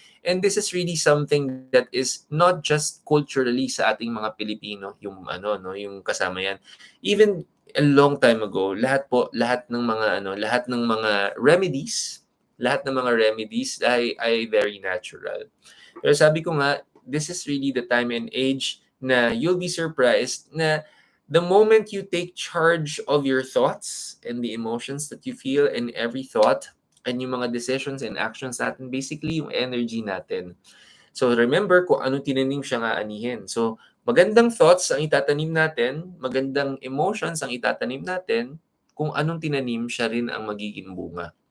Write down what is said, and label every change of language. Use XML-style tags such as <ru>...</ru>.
<en>And this is really something that is not just culturally</en> <tl>sa ating mga Pilipino,</tl> <en>yung yung kasama yan. Even a long time ago,</en> <tl>lahat ng mga remedies ay very natural.</tl> <en>Pero sabi ko nga, this is really the time and age na you'll be surprised na the moment you take charge of your thoughts and the emotions that you feel in every thought and yung mga decisions and actions natin,</en> <tl>basically yung energy natin. So remember, kung anong tinanim siya nga anihin. So magandang thoughts ang itatanim natin, magandang emotions ang itatanim natin, kung anong tinanim siya rin ang magiging bunga.</tl>